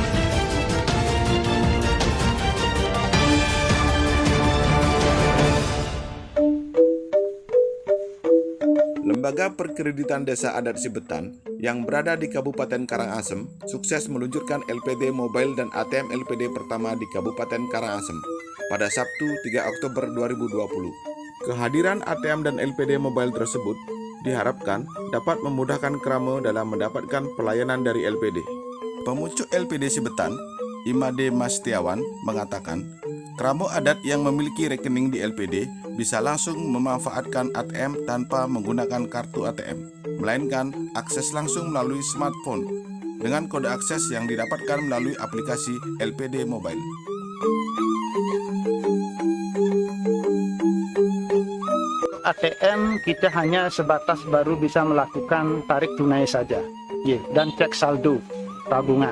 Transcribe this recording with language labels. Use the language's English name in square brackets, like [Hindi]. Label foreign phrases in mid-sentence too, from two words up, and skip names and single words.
[Indonesian] Lembaga Perkreditan Desa Adat Sibetan yang berada di Kabupaten Karangasem sukses meluncurkan LPD Mobile dan ATM LPD pertama di Kabupaten Karangasem pada Sabtu 3 Oktober 2020. Kehadiran ATM dan LPD Mobile tersebut diharapkan dapat memudahkan Kramo dalam mendapatkan pelayanan dari LPD. Pemucuk LPD Sibetan, Imade Mastiawan, mengatakan, Kramo adat yang memiliki rekening di LPD bisa langsung memanfaatkan ATM tanpa menggunakan kartu ATM, melainkan akses langsung melalui smartphone dengan kode akses yang didapatkan melalui aplikasi LPD Mobile. ATM kita hanya sebatas baru bisa melakukan tarik tunai saja, dan cek saldo tabungan.